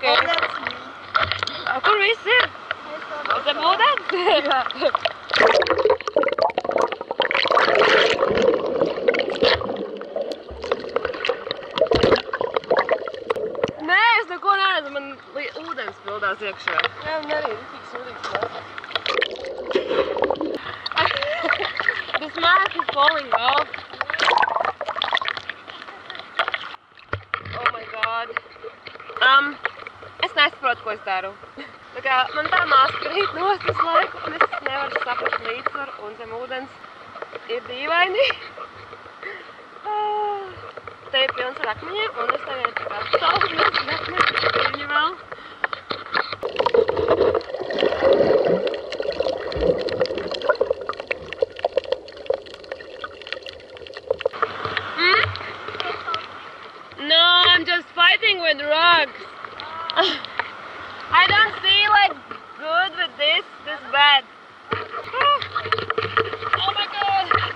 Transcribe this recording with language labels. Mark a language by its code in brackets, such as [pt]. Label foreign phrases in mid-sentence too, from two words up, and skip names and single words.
[lv] Kur viss ir? Zem ūdens? Jā. Neko neredzu, man ūdens pildās iekšā. Jā, un arī ritīgs ūdens nāk. [en] This mask is falling off. Oh my god. [lv] Es nesaprotu, ko es daru. Tā kā man tā maska krīt nost visu laiku, un es nevaru saprast līdzsvaru, un zem ūdens ir dīvaini. Te ir pilns ar akmeņiem, un es tagad tā kā stāvos akmeņi viņi vēl. [en] No, I'm just fighting with rocks. I don't see like good with this bad. Oh my god.